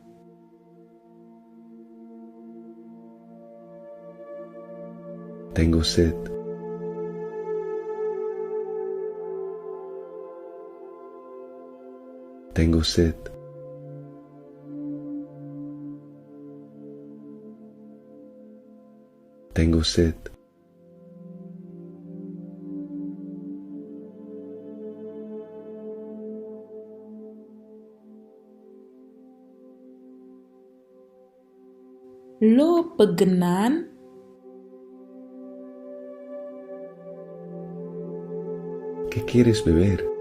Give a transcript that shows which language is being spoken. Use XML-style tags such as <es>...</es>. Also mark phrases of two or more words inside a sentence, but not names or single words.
<es>Tengo sed. Tengo sed. Tengo sed.</es> <wo>Loo bëgg naan.</wo> <es>¿Qué quieres beber?</es>